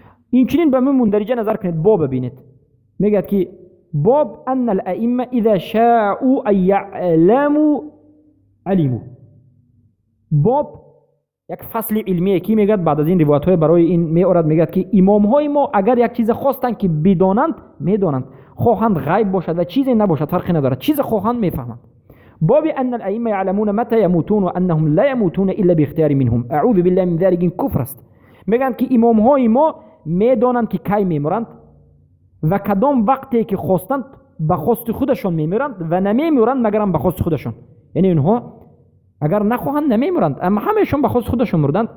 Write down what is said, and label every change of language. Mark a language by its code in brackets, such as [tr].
[fa] این چنین به من مندرجه نظر کنید، باب ببینید، میگه که [ar] باب ان الائمه اذا شاءوا ان يعلموا علموا. [fa] باب یک فصل علمیه که میگه بعد از این روایت های برای این میارد، میگه که امام های ما اگر یک چیز خواستند که بدانند میدانند، خواهند غیب باشد و چیزی نباشد فرقی ندارد، چیز خواهند میفهمند. [ar] باب ان الائمه يعلمون متى يموتون و انهم لا يموتون الا باختیار منهم. اعوذ بالله من ذلك. [fa] این کفر است. میگن که امام های ما میدانند که کی میمیرند و کدام وقتی که خواستند به خواست خودشون میمیرند و نمیمیرند مگر به خواست خودشون. یعنی اینها اگر نخواهند نمیمیرند، اما همهشون به خواست خودشون مردند.